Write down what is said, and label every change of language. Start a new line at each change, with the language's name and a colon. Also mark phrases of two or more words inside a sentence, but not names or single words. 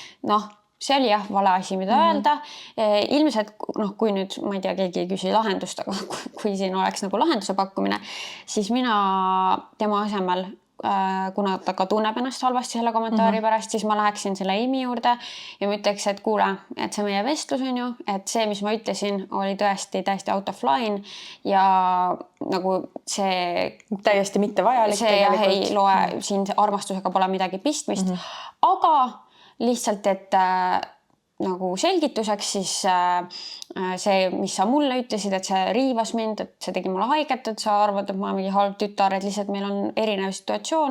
Estonian: See oli jah vale asi, mida öelda. Ilmselt, kui nüüd, ma ei tea, keegi ei küsi lahendust, aga kui siin oleks nagu lahenduse pakkumine, siis mina tema asemel, kuna ta ka tunneb ennast halvasti selle kommentaari pärast, siis ma läheksin selle Amy juurde ja ma ütleks, et kuule, et see meie vestlus on ju, et see, mis ma ütlesin, oli tõesti täiesti
English: out of line
Estonian: ja nagu see täiesti mitte vajalik tegelikult. See ei loe, siin armastusega pole midagi pistmist, aga lihtsalt, et nagu selgituseks siis see, mis sa mulle ütlesid, et see riivas mind, et see tegi mulle haiget, et sa arvad, et ma olen mingi halb tütar, et lihtsalt meil on erinev situatsioon.